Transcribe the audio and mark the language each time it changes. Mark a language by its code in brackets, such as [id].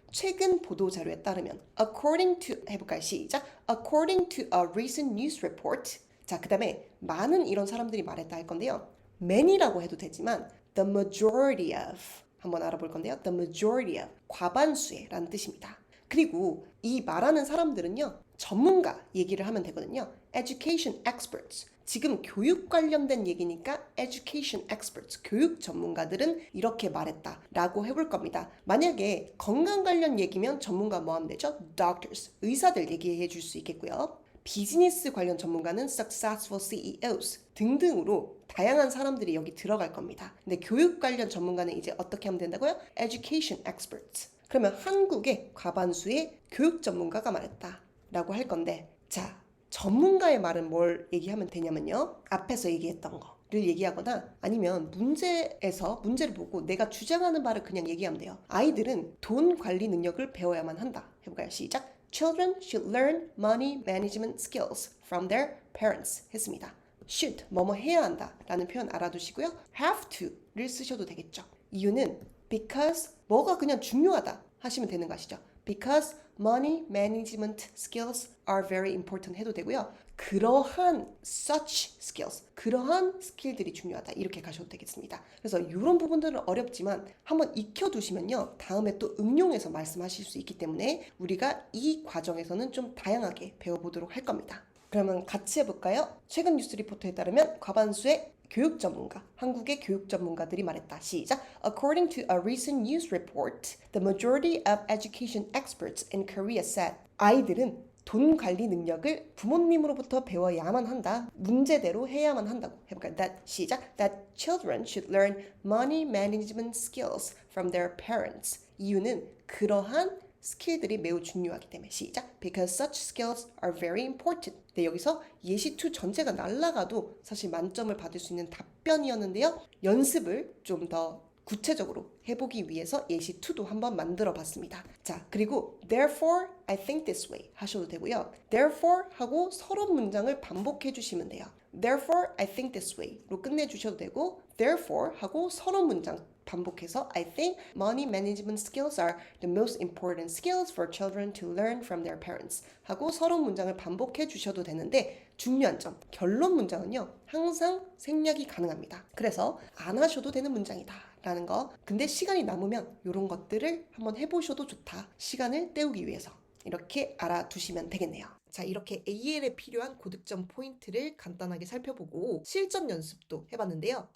[ko] 최근 보도자료에 따르면 according to 해볼까요? 시작. [en] according to a recent news report. [ko] 자, 그 다음에 많은 이런 사람들이 말했다 할 건데요. many라고 해도 되지만 the majority of 한번 알아볼 건데요. the majority of, 과반수의 라는 뜻입니다. 그리고 이 말하는 사람들은요, 전문가 얘기를 하면 되거든요. education experts. 지금 교육 관련된 얘기니까 education experts. 교육 전문가들은 이렇게 말했다 라고 해볼 겁니다. 만약에 건강 관련 얘기면 전문가 뭐 하면 되죠? [en] doctors. [ko] 의사들 얘기해 줄 수 있겠고요. 비즈니스 관련 전문가는 successful CEOs 등등으로 다양한 사람들이 여기 들어갈 겁니다. 근데 교육 관련 전문가는 이제 어떻게 하면 된다고요? [en] education experts. [ko] 그러면 한국의 과반수의 교육 전문가가 말했다 라고 할 건데, 자, 전문가의 말은 뭘 얘기하면 되냐면요, 앞에서 얘기했던 거를 얘기하거나 아니면 문제에서 문제를 보고 내가 주장하는 바를 그냥 얘기하면 돼요. 아이들은 돈 관리 능력을 배워야만 한다. 해볼까요? 시작. [en] Children should learn money management skills from their parents [ko] 했습니다. should, 뭐뭐 해야 한다 라는 표현 알아두시고요. have to를 쓰셔도 되겠죠. 이유는 because 뭐가 그냥 중요하다 하시면 되는 거 아시죠? [en] Because money management skills are very important [ko] 해도 되고요. 그러한 such skills, 그러한 스킬들이 중요하다 이렇게 가셔도 되겠습니다. 그래서 이런 부분들은 어렵지만 한번 익혀두시면요, 다음에 또 응용해서 말씀하실 수 있기 때문에 우리가 이 과정에서는 좀 다양하게 배워보도록 할 겁니다. 그러면 같이 해볼까요? 최근 뉴스 리포트에 따르면 과반수의 교육 전문가, 한국의 교육 전문가들이 말했다. 시작. [en] According to a recent news report, the majority of education experts in Korea said [ko] 아이들은 돈 관리 능력을 부모님으로부터 배워야만 한다. 문제대로 해야만 한다고. 해볼까요? 시작. [en] That children should learn money management skills from their parents. [ko] 이유는 그러한 스킬들이 매우 중요하기 때문에. 시작. [en] Because such skills are very important. [ko] 네, 여기서 예시2 전체가 날라가도 사실 만점을 받을 수 있는 답변이었는데요. 연습을 좀 더 구체적으로 해보기 위해서 예시2도 한번 만들어 봤습니다. [en] 자, 그리고 therefore I think this way [ko] 하셔도 되고요. therefore 하고 서론 문장을 반복해 주시면 돼요. [en] therefore I think this way [ko] 로 끝내주셔도 되고 therefore 하고 서론 문장 반복해서 [en] I think money management skills are the most important skills for children to learn from their parents [ko] 하고 서론 문장을 반복해 주셔도 되는데, 중요한 점, 결론 문장은요 항상 생략이 가능합니다. 그래서 안 하셔도 되는 문장이다 라는 거. 근데 시간이 남으면 이런 것들을 한번 해보셔도 좋다, 시간을 때우기 위해서. 이렇게 알아두시면 되겠네요. 자, 이렇게 AL에 필요한 고득점 포인트를 간단하게 살펴보고 실전 연습도 해봤는데요.